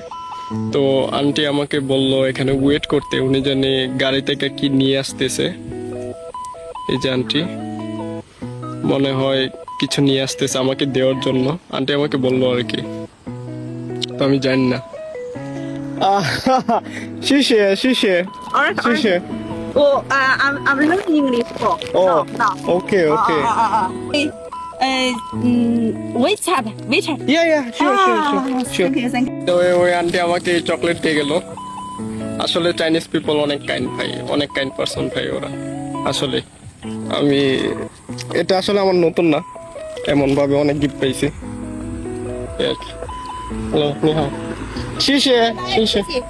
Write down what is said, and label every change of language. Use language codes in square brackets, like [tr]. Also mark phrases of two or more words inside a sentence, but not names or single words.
[bn] তো আন্টি আমাকে বলল এখানে ওয়েট করতে, উনি জানি গাড়ি থেকে কি নিয়ে আসতেছে। এই যে আন্টি মনে হয় কিছু নিয়ে আসতেছে আমাকে দেওয়ার জন্য, আন্টি আমাকে বললো আর কি। তো আমি জানি না। [zh] 谢谢谢谢 [en] Alright, [zh] 谢谢 [en] Oh, I'm learning English. Oh, no. okay, okay. WeChat. Yeah, yeah, sure, sure, sure, sure. Thank you. [bn] তো ওই আন্টি আমাকে চকলেট দিয়ে গেল। আসলে [en] Chinese people [bn] অনেক কাইন্ড ভাই, অনেক [en] kind person [bn] ভাই ওরা। আসলে আমি এটা আসলে আমার নতুন না, এমন ভাবে অনেক গিফট পাইছি। [zh] হ্যালো, 你好。谢谢谢谢.